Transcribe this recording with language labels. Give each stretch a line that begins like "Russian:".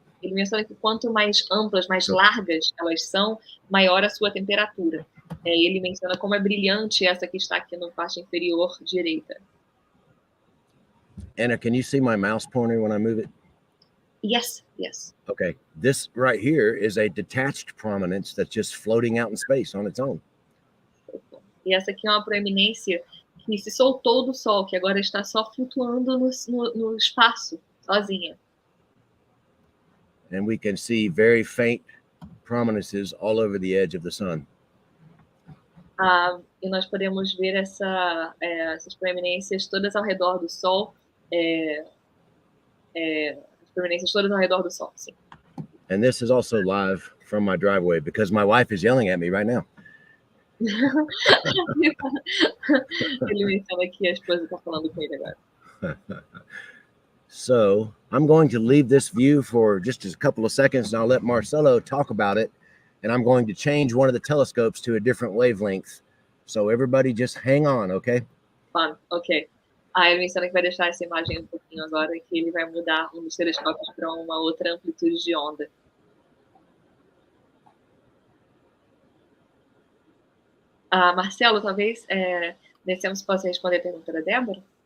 Portuguese: Ele menciona que quanto mais amplas, mais largas elas são, maior a sua temperatura. Ele menciona como é brilhante essa que está aqui na parte inferior direita.
English: Anna, can you see my mouse pointer when I move it? Yes. Okay, this right here is a detached prominence that's just floating out in space on its own.
Portuguese: E essa aqui é uma proeminência que se soltou do Sol, que agora está só flutuando no espaço, sozinha.
English: And we can see very faint prominences all over the edge of the sun.
Portuguese: E nós podemos ver essas proeminências todas ao redor do Sol. As proeminências todas ao redor do Sol, sim.
English: And this is also live from my driveway because my wife is yelling at me right now.
Portuguese: Ele menciona que a esposa está falando com ele agora.
English: So I'm going to leave this view for just a couple of seconds, and I'll let Marcelo talk about it. And I'm going to change one of the telescopes to a different wavelength. So everybody just hang on, okay? Fun, ok.
Portuguese: Ele menciona que vai deixar essa imagem um pouquinho agora, que ele vai mudar um dos telescópios para uma outra amplitude de onda. Marcelo, talvez nesse tempo você possa responder a pergunta da Débora?